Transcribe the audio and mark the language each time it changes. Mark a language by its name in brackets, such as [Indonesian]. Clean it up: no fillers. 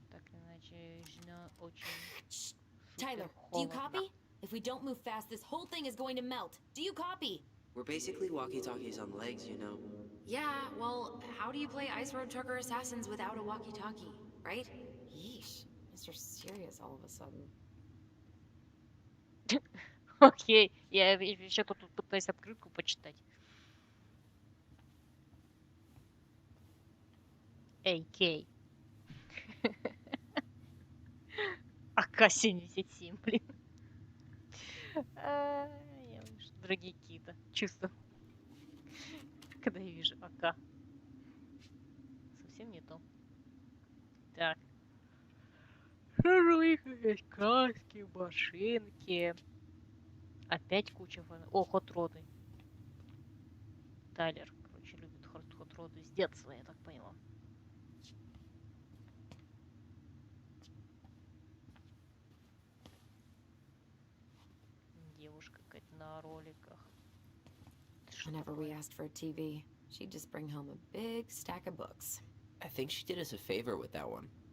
[Russian] Так или иначе, жена очень [English] Tyler, do you copy? If we don't move fast, this whole thing is going to melt. Do you copy? We're basically walkie-talkies on legs, you know. Yeah, well, how do you play Ice Road Trucker Assassins without a walkie-talkie, right? Yeesh, Mr. Serious all of a sudden. [Russian] Окей, я еще тут пытаюсь открытку почитать. Эй, Кей. АК-77, блин. Я вижу другие какие-то чувства, когда я вижу АК. Совсем не то. Так. Есть краски, машинки. Опять куча фанатов. О, хот-роды. Тайлер, короче, любит хот-роды с детства, я так поняла. Девушка какая-то на роликах. [English] Whenever we asked for a TV, she'd just bring home a big stack of books. I think she did us a favor with that one.